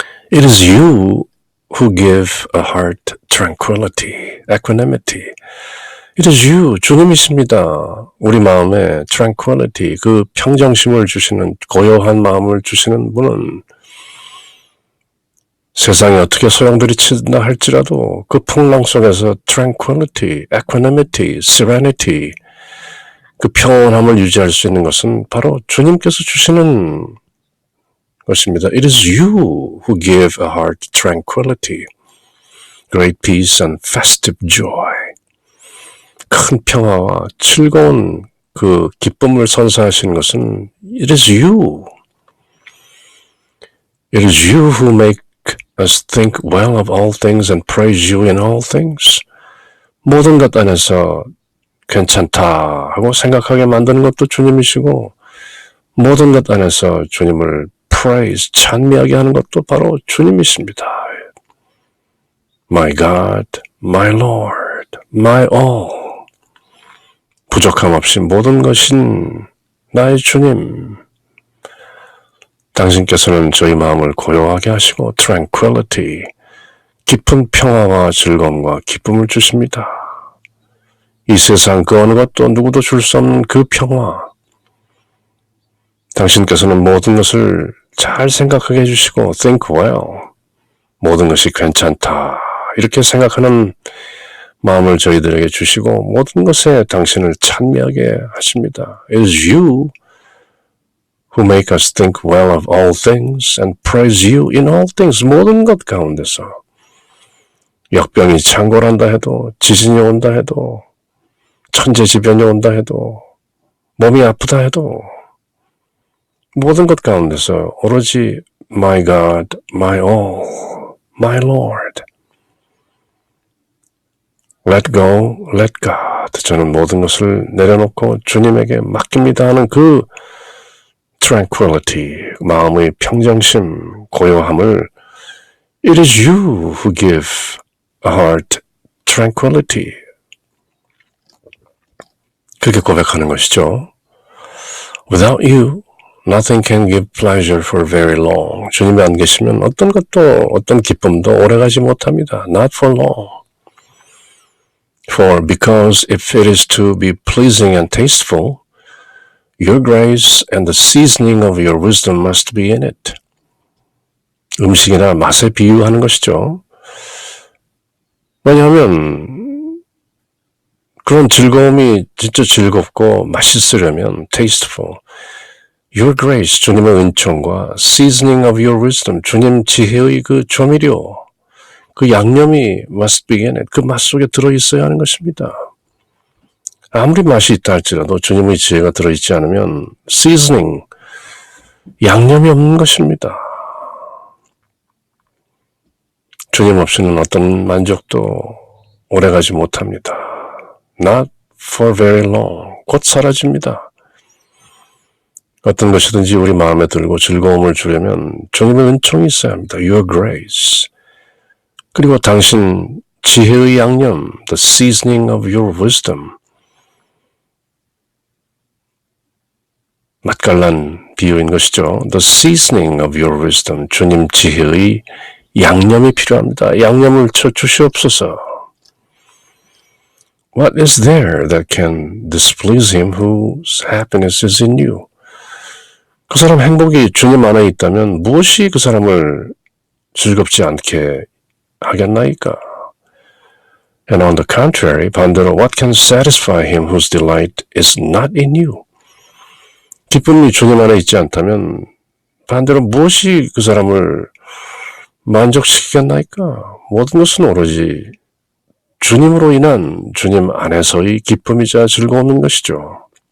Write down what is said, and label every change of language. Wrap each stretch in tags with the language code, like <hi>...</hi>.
<en>It is you who give a heart tranquility, equanimity. It is you,</en> <ko>주님이십니다. 우리 마음에 tranquility, 그 평정심을 주시는, 고요한 마음을 주시는 분은 세상이 어떻게 소용돌이친다 할지라도 그 풍랑 속에서</ko> <en>tranquility, equanimity, serenity,</en> <ko>그 평온함을 유지할 수 있는 것은 바로 주님께서 주시는 것입니다.</ko> <en>It is you who give a heart tranquility, great peace and festive joy.</en> <ko>큰 평화와 즐거운 그 기쁨을 선사하시는 것은</ko> <en>It is you. It is you who make us think well of all things and praise you in all things.</en> <ko>모든 것 안에서 괜찮다 하고 생각하게 만드는 것도 주님이시고 모든 것 안에서 주님을 praise, 찬미하게 하는 것도 바로 주님이십니다.</ko> <en>My God, my Lord, my all.</en> <ko>부족함 없이 모든 것인 나의 주님. 당신께서는 저희 마음을 고요하게 하시고 tranquility, 깊은 평화와 즐거움과 기쁨을 주십니다. 이 세상 그 어느 것도 누구도 줄 수 없는 그 평화. 당신께서는 모든 것을 잘 생각하게 해주시고</ko> <en>think well,</en> <ko>모든 것이 괜찮다 이렇게 생각하는 마음을 저희들에게 주시고 모든 것에 당신을 찬미하게 하십니다.</ko> <en>It is you who make us think well of all things and praise you in all things.</en> <ko>모든 것 가운데서 역병이 창궐한다 해도 지진이 온다 해도 천재지변이 온다 해도 몸이 아프다 해도 모든 것 가운데서 오로지</ko> <en>My God, my all, my Lord. Let go, let God.</en> <ko>저는 모든 것을 내려놓고 주님에게 맡깁니다 하는 그 tranquility, 마음의 평정심, 고요함을</ko> <en>It is you who give a heart tranquility.</en> <ko>그렇게 고백하는 것이죠.</ko> <en>Without you, nothing can give pleasure for very long.</en> <ko>주님이 안 계시면 어떤 것도, 어떤 기쁨도 오래가지 못합니다.</ko> <en>Not for long. For because if it is to be pleasing and tasteful, your grace and the seasoning of your wisdom must be in it.</en> <ko>음식이나 맛에 비유하는 것이죠. 왜냐하면 그런 즐거움이 진짜 즐겁고 맛있으려면 tasteful.</ko> <en>Your grace,</en> <ko>주님의 은총과</ko> <en>seasoning of your wisdom,</en> <ko>주님 지혜의 그 조미료, 그 양념이</ko> <en>must be in it,</en> <ko>그 맛 속에 들어있어야 하는 것입니다. 아무리 맛이 있다 할지라도 주님의 지혜가 들어있지 않으면 seasoning, 양념이 없는 것입니다. 주님 없이는 어떤 만족도 오래가지 못합니다.</ko> <en>Not for very long.</en> <ko>곧 사라집니다. 어떤 것이든지 우리 마음에 들고 즐거움을 주려면 주님의 은총이 있어야 합니다.</ko> <en>Your grace.</en> <ko>그리고 당신 지혜의 양념,</ko> <en>the seasoning of your wisdom.</en> <ko>맛깔난 비유인 것이죠.</ko> <en>The seasoning of your wisdom.</en> <ko>주님 지혜의 양념이 필요합니다. 양념을 쳐 주시옵소서.</ko> <en>What is there that can displease him whose happiness is in you?</en> <ko>그 사람 행복이 주님 안에 있다면 무엇이 그 사람을 즐겁지 않게 하겠나이까?</ko> <en>And on the contrary,</en> <ko>반대로</ko> <en>what can satisfy him whose delight is not in you?</en> <ko>기쁨이 주님 안에 있지 않다면 반대로 무엇이 그 사람을 만족시키겠나이까? 모든 것은 오로지 주님으로 인한 주님 안에서의 기쁨이자 즐거움인 것이죠.</ko>